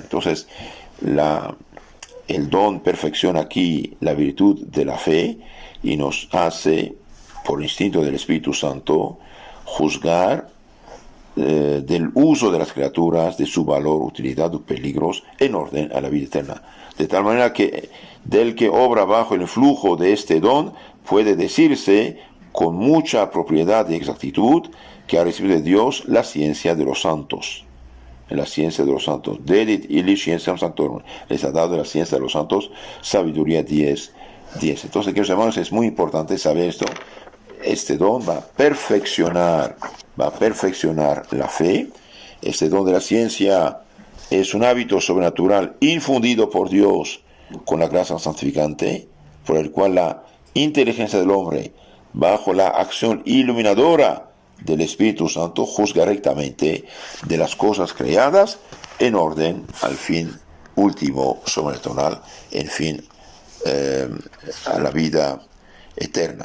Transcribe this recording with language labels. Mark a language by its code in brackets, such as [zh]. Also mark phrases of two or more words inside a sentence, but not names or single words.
[es] Entonces, el don perfecciona aquí la virtud de la fe y nos hace, por instinto del Espíritu Santo, juzgar del uso de las criaturas, de su valor, utilidad o peligros en orden a la vida eterna. De tal manera que del que obra bajo el flujo de este don puede decirse con mucha propiedad y exactitud que ha recibido de Dios la ciencia de los santos. La ciencia de los santos. [la] Dedit illi scientiam sanctorum. [es] Les ha dado la ciencia de los santos, sabiduría 10. Entonces, queridos hermanos, es muy importante saber esto. Este don va a perfeccionar la fe. Este don de la ciencia es un hábito sobrenatural infundido por Dios con la gracia santificante, por el cual la inteligencia del hombre, bajo la acción iluminadora del Espíritu Santo, juzga rectamente de las cosas creadas en orden al fin último sobrenatural, en fin a la vida eterna.